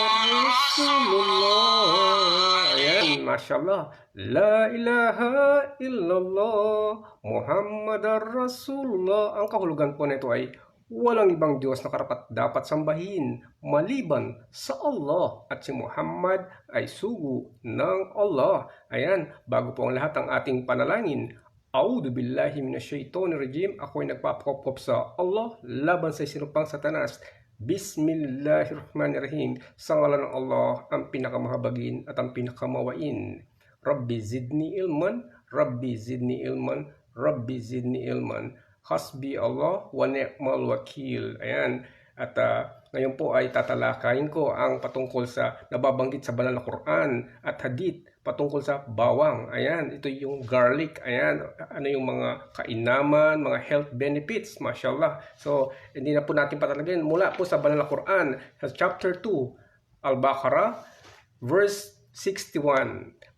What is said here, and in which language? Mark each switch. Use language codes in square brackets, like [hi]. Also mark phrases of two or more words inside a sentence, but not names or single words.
[ar] Rasulullah. Ayan, mashallah. لا إله إلا الله محمد رسول الله. [tl] Ang kahulugan po nito ay walang ibang Diyos na karapat dapat sambahin maliban sa Allah at si Muhammad ay sugo ng Allah. Ayan, bago po ang lahat ang ating panalangin. [ar] أعوذ بالله من الشيطان الرجيم. [tl] Ako ay nagpapakop sa Allah laban sa sinupang satanas. [ar] بسم الله الرحمن الرحيم. [tl] Sa ngalan ng Allah, ang pinakamahabagin at ang pinakamawain. [ar] رب زدني علما رب زدني علما رب زدني علما, Rabbi zidni ilman. حسبي الله ونعم الوكيل. [tl] Ayan. At ngayon po ay tatalakayin ko ang patungkol sa nababanggit sa banal na Quran at hadith patungkol sa bawang. Ayan, ito yung garlic. Ayan, ano yung mga kainaman, mga [en] health benefits. [tl] Mashallah. So, hindi na po natin patalagin mula po sa banal na Quran sa chapter 2, Al-Baqarah, verse 61.